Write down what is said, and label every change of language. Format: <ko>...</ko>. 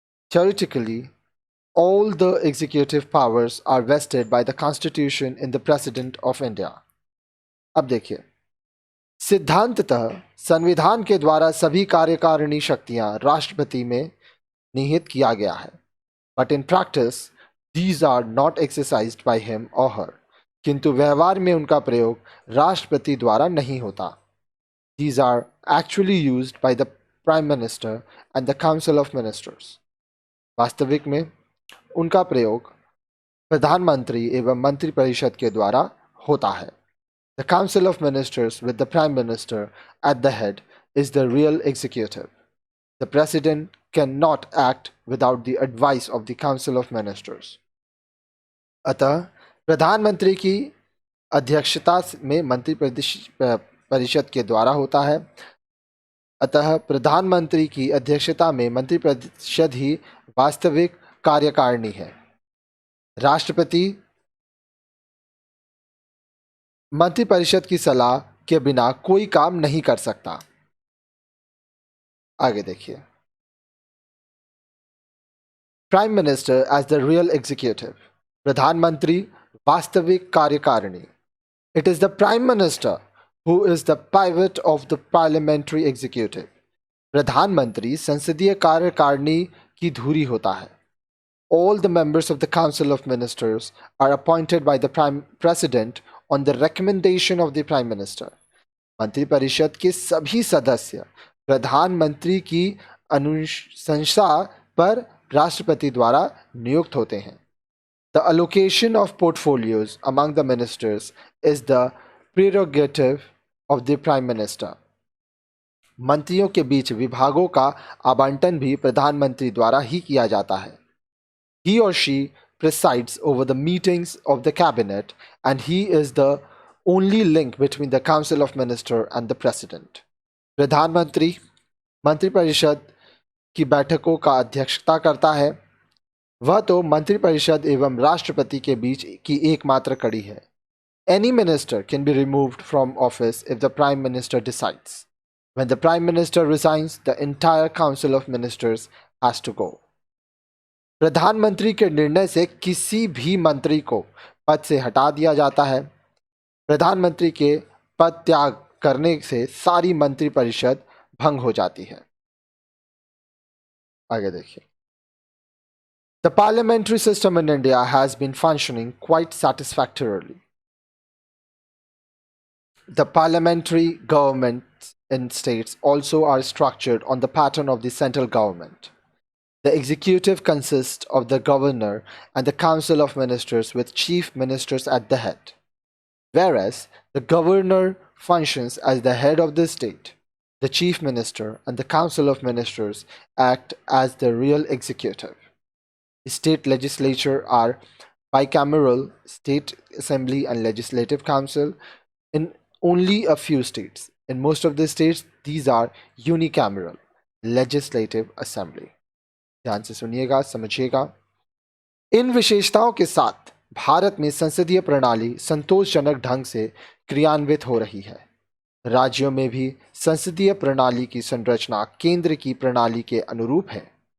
<en>Theoretically, all the executive powers are vested by the Constitution in the President of India.</en> <hi>अब देखिए, सिद्धांततः संविधान के द्वारा सभी कार्यकारिणी शक्तियां राष्ट्रपति में निहित किया गया है,</hi> <en>But in practice these are not exercised by him or her.</en> <hi>किंतु व्यवहार में उनका प्रयोग राष्ट्रपति द्वारा नहीं होता।</hi> <en>These are actually used by the Prime Minister and the Council of Ministers.</en> <hi>वास्तविक में उनका प्रयोग प्रधानमंत्री एवं मंत्रिपरिषद के द्वारा होता है।</hi> <en>The Council of Ministers with the Prime Minister at the head is the real executive. The President cannot act without the advice of the Council of Ministers.</en> <hi>अतः प्रधानमंत्री की अध्यक्षता में मंत्रिपरिषद के द्वारा होता है। अतः प्रधानमंत्री की अध्यक्षता में मंत्रिपरिषद ही वास्तविक कार्यकारिणी है। राष्ट्रपति मंत्रिपरिषद की सलाह के बिना कोई काम नहीं कर सकता। आगे देखिए,</hi> <en>prime minister as the real executive,</en> <hi>प्रधानमंत्री वास्तविक कार्यकारिणी।</hi> <en>It is the prime minister who is the pivot of the parliamentary executive.</en> <hi>प्रधानमंत्री संसदीय कार्यकारिणी की धुरी होता है।</hi> <en>All the members of the Council of Ministers are appointed by the President on the recommendation of the Prime Minister.</en> <hi>मंत्रिपरिषद के सभी सदस्य प्रधानमंत्री की अनुशंसा पर राष्ट्रपति द्वारा नियुक्त होते हैं।</hi> <en>The allocation of portfolios among the ministers is the prerogative of the Prime Minister.</en> <hi>मंत्रियों के बीच विभागों का आवंटन भी प्रधानमंत्री द्वारा ही किया जाता है।</hi> <en>He or she presides over the meetings of the cabinet and he is the only link between the Council of Ministers and the President.</en> <hi>प्रधानमंत्री मंत्रिपरिषद की बैठकों का अध्यक्षता करता है। वह तो मंत्रिपरिषद एवं राष्ट्रपति के बीच की एकमात्र कड़ी है।</hi> <en>Any minister can be removed from office if the Prime Minister decides. When the Prime Minister resigns, the entire Council of Ministers has to go.</en> <hi>प्रधानमंत्री के निर्णय से किसी भी मंत्री को पद से हटा दिया जाता है। प्रधानमंत्री के पद त्याग करने से सारी मंत्रिपरिषद भंग हो जाती है। आगे देखिए,</hi> <en>The parliamentary system in India has been functioning quite satisfactorily. The parliamentary governments in states also are structured on the pattern of the central government. The executive consists of the governor and the council of ministers with chief ministers at the head. Whereas the governor functions as the head of the state, the chief minister and the council of ministers act as the real executive. The state legislature are bicameral, state assembly and legislative council in only a few states. In most of the states, these are unicameral, legislative assembly.</en> <hi>ध्यान से सुनिएगा, समझिएगा। इन विशेषताओं के साथ भारत में संसदीय प्रणाली संतोषजनक ढंग से क्रियान्वित हो रही है। राज्यों में भी संसदीय प्रणाली की संरचना केंद्र की प्रणाली के अनुरूप है।</hi>